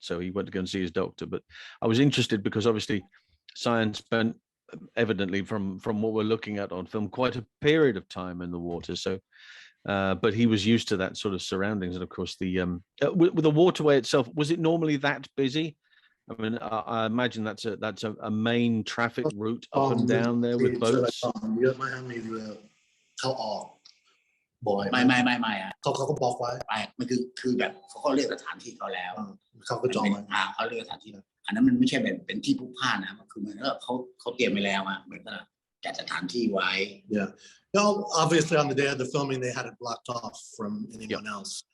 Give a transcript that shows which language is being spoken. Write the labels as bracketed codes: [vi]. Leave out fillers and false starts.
[en] So he went to go and see his doctor. But I was interested because obviously Sayun spent, evidently from what we're looking at on film, quite a period of time in the water. So but he was used to that sort of surroundings. And of course with the waterway itself, was it normally that busy? I mean, I imagine that's a main traffic route up and down there with boats. [th] เยอะมากมีเรือเข้าออกบ่อย ไม่อ่ะ เขาก็บล็อกไว้ ไปมันคือแบบเขาก็เลือกสถานที่เขาแล้ว เขาก็จองไว้ เขาเลือกสถานที่อันนั้นมันไม่ใช่เป็นที่พลุกพล่านนะคือเหมือนว่าเขาเตรียมไปแล้วอ่ะเหมือนกับจัดสถานที่ไว้ [en] Yeah. Well, obviously on the day of the filming they had it blocked off from anyone else.